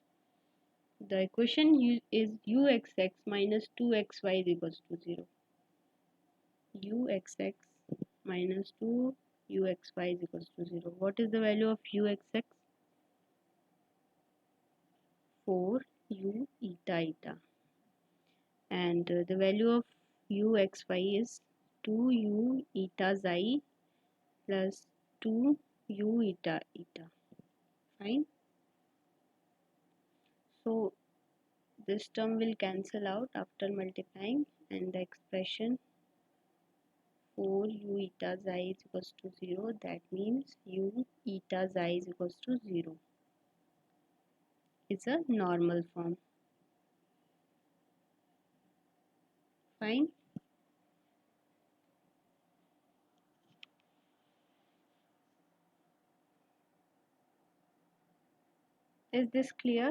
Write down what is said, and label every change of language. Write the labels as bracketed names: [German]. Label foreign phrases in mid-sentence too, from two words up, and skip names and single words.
[English] The equation is uxx minus 2xy is equals to 0. Uxx minus 2uxy is equals to 0. What is the value of uxx? 4u eta. And the value of uxy is 2u eta xi plus 2u eta. Fine. So this term will cancel out after multiplying, and the expression 4 u eta xi is equals to 0, that means u eta xi is equals to 0. It's a normal form. Fine. Is this clear?